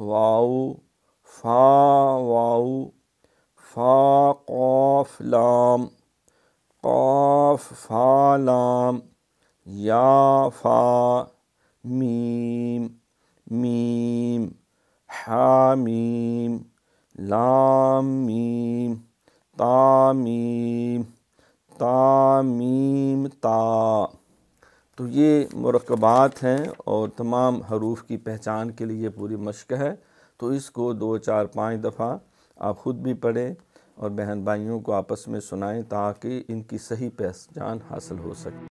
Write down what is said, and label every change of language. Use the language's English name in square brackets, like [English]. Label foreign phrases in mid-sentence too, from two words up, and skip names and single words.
[Arabic] واو فا واو فا قاف لام قاف فا لام یا فا میم میم حا میم لام میم تا میم تا میم تا۔ [Urdu] تو یہ مرکبات ہیں اور تمام حروف کی پہچان کے لیے یہ پوری مشق ہے، تو اس کو 2 4 5 دفعہ آپ خود بھی پڑھیں اور بہن بھائیوں کو آپس میں سنائیں تاکہ ان کی صحیح پہچان حاصل ہو سکے۔